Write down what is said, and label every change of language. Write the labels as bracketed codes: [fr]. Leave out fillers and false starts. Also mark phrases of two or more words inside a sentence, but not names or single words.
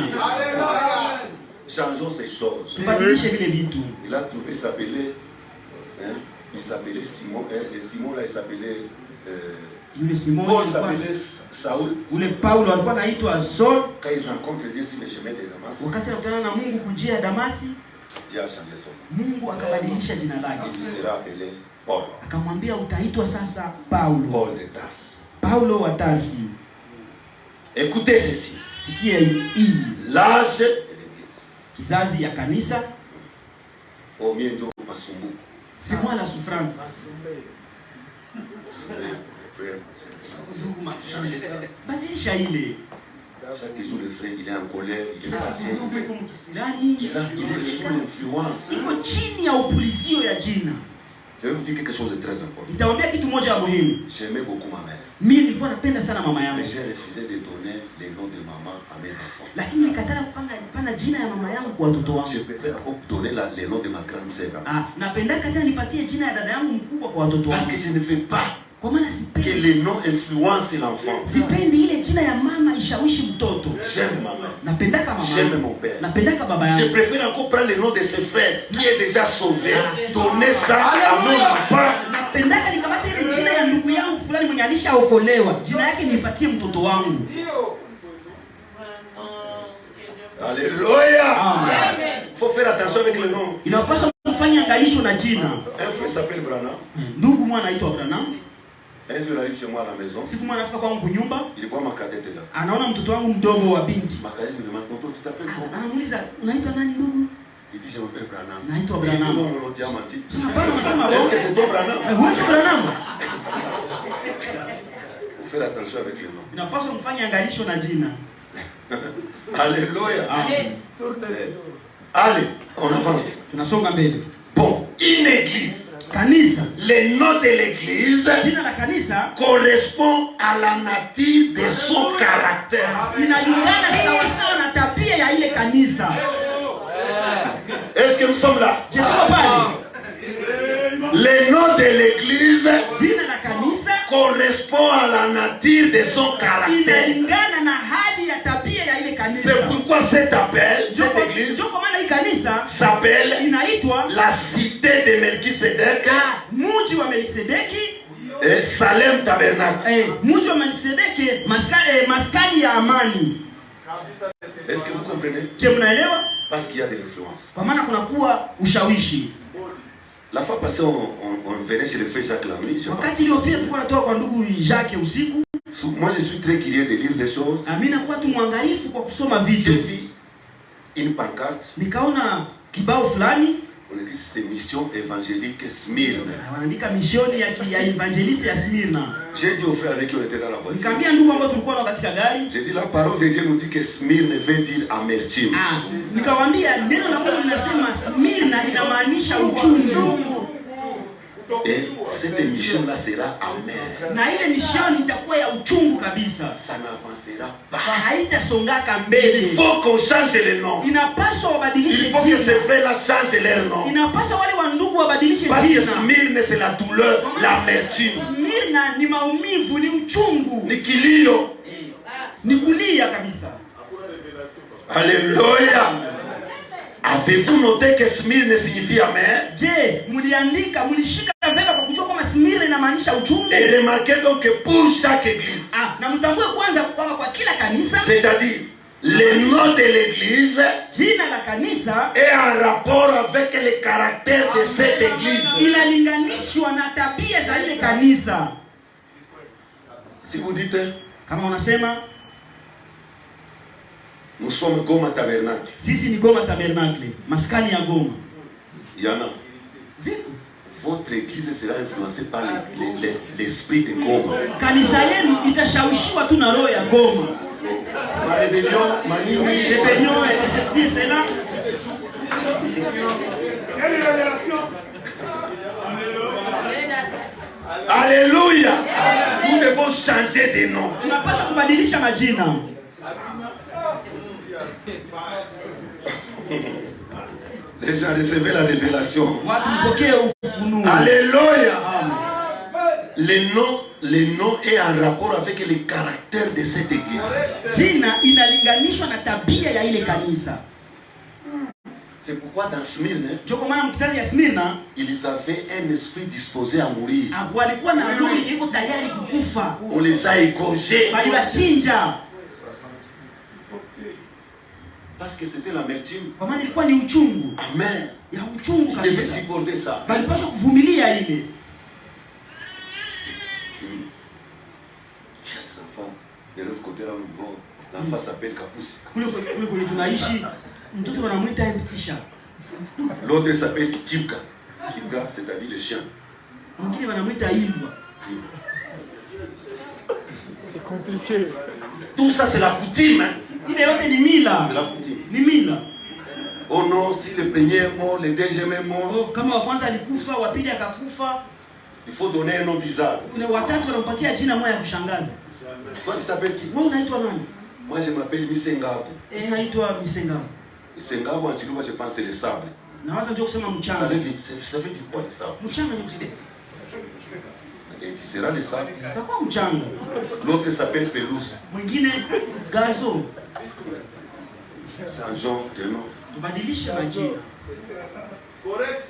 [fr] Changeons ces choses. [sw] tubadilishe vile vitu. [fr] Il a trouvé, il s'appelait Simon. Et Simon là, il s'appelait [sw] Yule Simoni Paul, alikuwa, [fr] s'appelait Saoul. [sw] ule Paulo alikuwa anaitwa Saul. [fr] Quand il rencontre Dieu sur le chemin de Damas, [sw] Wakati anakutana na Mungu kunjia ya Damasi, [fr] Dieu a changé son nom. [sw] Mungu akabadilisha jina lake, [fr] Il sera appelé Paul. [sw] akamwambia utaitwa sasa Paulo, [fr] Paul de Tarse. [sw] Paulo wa Tarsi. [fr] Écoutez ceci. [sw] Sikia hii [fr] L'âge de l'église. [sw] kizazi ya kanisa, [fr] Au mieux, Dieu Masumbu. si moi la souffrance. [sw] Badilisha ile. [fr] Chaque jour, le frère, il est en colère, il est fâché. [sw] Ndugu yuko mkisirani, [fr] Il est sous l'influence. [sw] iko chini ya upulizio ya jina. [fr] Je vais vous dire quelque chose de très important. [sw] Nitawaambia kitu moja ya muhimu. [fr] J'aimais beaucoup ma mère. [sw] Mimi nilikuwa napenda sana mama yangu, [fr] Mais j'ai refusé de donner les noms de maman à mes enfants. [sw] lakini nikataka kupana jina ya mama yangu kwa watoto wangu. [fr] Je préfère encore donner les noms de ma grande sœur. [sw] Napendaka tena nipatie jina ya dada yangu mkubwa kwa watoto [fr] Parce [sw] wangu, [fr] que je ne veux pas [sw] kwa maana [fr] que [sw] sipendi [fr] les noms influencent l'enfant. [sw] sipendi ile jina ya mama ishawishi mtoto. [fr] J'aime ma mère. [sw] Napendaka mama [fr] J'aime [sw] yangu, [fr] mon père. [sw] napendaka baba [fr] Je [sw] yangu. [fr] préfère encore prendre le nom de ses frères qui est déjà sauvé, donner ça à mon enfant. [sw] Napendaka nikamata ile jina ya ndugu yangu fulani mwenye alishaokolewa, jina yake nipatie mtoto wangu. Alléluia. Amen. [fr] Il faut faire attention avec le nom. [sw] Inapaswa kufanya angalisho na jina. [fr] Un frère s'appelle Branham. [sw] Ndugu mwana anaitwa Branham. [fr] Un jour, il arrive chez moi à la maison. [sw] Siku mwana anafika kwangu kunyumba, [fr] Il voit ma cadette là. [sw] anaona mtoto wangu mdogo wa binti. [fr] Ma cadette me demande, tonton, tu t'appelles comment? [sw] Anamuuliza, unaitwa nani ndugu? [fr] Il dit, je m'appelle Branham. [sw] Naitwa [fr] Il dit, Branham. non, non, non, tu as menti. [sw] Sasa bado unasema [fr] Est-ce [sw] wewe? [fr] que c'est toi Branham? [sw] Huyu Branham. [fr] Il faut faire attention avec le nom. [sw] Inapaswa mfanye angalisho na jina. Alléluia. Amen. [fr] Allez, on avance. [sw] Tunasonga mbele. [fr] Bon, une église. [sw] Kanisa, [fr] Le nom de l'église [sw] jina la kanisa [fr] correspond à la nature de son caractère. [sw] inalingana sawasawa na tabia ya ile kanisa. [fr] Est-ce que nous sommes là? [sw] Je tuko pale. [fr] Le nom de l'église [sw] Jina la kanisa [fr] correspond à la nature de son caractère. [sw] inalingana na hali ya tabia ya ile kanisa. [fr] C'est pourquoi cet appel, cette église, [sw] Joko maana hii kanisa [fr] s'appelle [sw] inaitwa [fr] la cité de Melchisedec [sw] mji wa Melkisedeki. [fr] et Salem Tabernacle. [sw] Mji wa Melkisedeki, maskani ya amani. [fr] Est-ce que vous comprenez? [sw] Je, mnaelewa? [fr] Parce qu'il y a de l'influence. [sw] Kwa maana kunakuwa ushawishi. [fr] La fois passée, on venait chez le frère Jacques la nuit. [sw] Wakati iliyopita tulikuwa natoka kwa ndugu Jacques usiku. [fr] Moi, je suis très curieux de lire des choses. [sw] Mimi nakuwa tu mwangalifu kwa kusoma [fr] J'ai [sw] vitu. [fr] vu une pancarte. [sw] Nikaona kibao fulani [fr] On écrit c'est mission évangélique Smyrne. [sw] wanaandika mishoni ya evangeliste ya Smyrna. [fr] J'ai dit aux frères avec qui on était dans la voiture. [sw] Nikamwambia ndugu ambao tulikuwa nao katika gari. [fr] J'ai dit la parole de Dieu nous dit que Smyrne veut dire amertume. [sw] Nikamwambia neno la Mungu linasema Smyrna inamaanisha uchungu. [fr] Et cette mission-là sera amère. [sw] Na ile mishoni itakuwa ya uchungu kabisa. [fr] Ça n'avancera pas. [sw] Haitasongaka [fr] Il [sw] mbele. [fr] faut qu'on change les noms. [sw] Inapaswa wabadilishe [fr] Il faut que [sw] jina. [fr] ces frères-là changent leur nom. [sw] Inapaswa wale wa ndugu wabadilishe [fr] Parce que [sw] jina. [fr] Smyrne, c'est la douleur, l'amertume. [sw] Smyrna ni maumivu, ni uchungu, Ni kilio. ni kulia kabisa. Alléluia. [fr] Avez-vous noté que Smyrne signifie amer? [sw] Je, mulishika vema kwa kujua kama Smyrna inamaanisha uchungu? [fr] Et remarquez donc que pour chaque église, [sw] Na mtambue kwanza kwamba kwa kila kanisa, [fr] c'est-à-dire le nom de l'église [sw] jina la kanisa [fr] est en rapport avec le caractère de cette église. [sw] inalinganishwa na tabia za ile kanisa. [fr] Si vous dites, [sw] Kama unasema [fr] nous sommes Goma Tabernacle, [sw] sisi ni Goma Tabernacle, maskani ya Goma. [fr] il y en a. [sw] Ziko. [fr] votre église sera influencée par l'esprit de Goma. [sw] Kanisa yenu itashawishiwa tu na roho ya Goma. [fr] Ma rébellion, ma nuit. Rébellion et ceci et cela. Quelle révélation? Alléluia. Nous devons changer de nom. [sw] Tunapaswa kubadilisha majina. [fr] Les gens recevaient la révélation. [sw] Watu mpokee ufunuo. Alléluia. [fr] Le nom est en rapport avec le caractère de cette église. [sw] Jina inalinganishwa na tabia ya ile kanisa. [fr] C'est pourquoi dans Smyrne, [sw] Ndio kwa maana mkizazi ya Smyrna [fr] ils avaient un esprit disposé à mourir. [sw] walikuwa na roho iko tayari kukufa. [fr] On les a égorgés. [sw] Bali wachinja. [fr] Parce que c'était l'amertume. [sw] Kwa maana ilikuwa ni uchungu. Amen. Ya uchungu [fr] Ils devaient [sw] kabisa. [fr] supporter ça. [sw] Balipaswa kuvumilia ile. [fr] Chaque enfant, de l'autre côté là, l'enfant s'appelle Kapousi. [sw] Kule tunaishi mtoto wanamuita mtisha. [fr] L'autre s'appelle Kibga. Kibga, c'est-à-dire le chien. [sw] Mwingine wanamuita Imbwa. [fr] C'est compliqué. Tout ça, c'est la coutume. Hein? [sw] Ile yote ni mila. [fr] C'est la coutume. [sw] Ni mila. [fr] Oh non, si le premier est mort, le deuxième est mort, [sw] Oh, kama wa kwanza alikufa, wa pili akakufa, [fr] il faut donner un nom bizarre. [sw] kuna watatu wanampatia jina moja ya kushangaza. [fr] Toi, tu t'appelles qui? [sw] Wewe unaitwa nani? [fr] Moi, je m'appelle Misengabo. [sw] Naitwa Misengabo. Misengabo, [fr] en Chiluba, je pense c'est le sable. [sw] Nawaza ndio kusema [fr] Ça [sw] mchanga. [fr] veut dire quoi le sable? [sw] Mchanga ni kile. [fr] Et tu seras le sable. [sw] Takuwa mchanga. [fr] L'autre s'appelle Pelouse. [sw] Mwingine gazo. [fr] Changeons de nom. [sw] Tubadilishe majina. [fr] Correct.